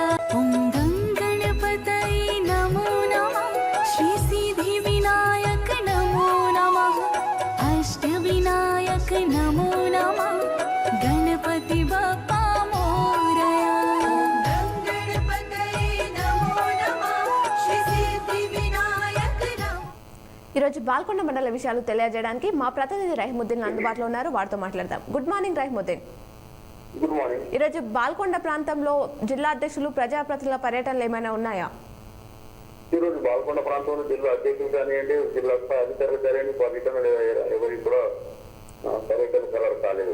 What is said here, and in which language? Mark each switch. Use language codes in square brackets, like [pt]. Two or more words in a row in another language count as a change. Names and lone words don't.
[sa] ओम गं गणपतये नमो नमः, श्री सिद्धि विनायक नमो नमः, अष्ट विनायक नमो नमः, [mr] गणपति बाप्पा मोरया। [sa] गणपतये नमो नमः, श्री सिद्धि विनायक नमो। [te] ఈరోజు బాల్కొండ మండల విషయాలు తెలియజేయడానికి మా ప్రతినిధి రహీముద్దీన్ అందుబాటులో ఉన్నారు. వారితో మాట్లాడదాం. [en] good morning [te] రహీముద్దీన్. [en] good morning. [te] ఈరోజు బాల్కొండ ప్రాంతంలో జిల్లా అధ్యక్షులు ప్రజాప్రతినిధుల పర్యటనలు ఏమైనా ఉన్నాయా? ఈరోజు బాల్కొండ ప్రాంతంలో జిల్లా అధ్యక్షులు కానివ్వండి, జిల్లా స్థాయి అధికారులు కానివ్వండి, పర్యటన ఎవరికి కూడా పర్యటన కలర్ కాలేదు.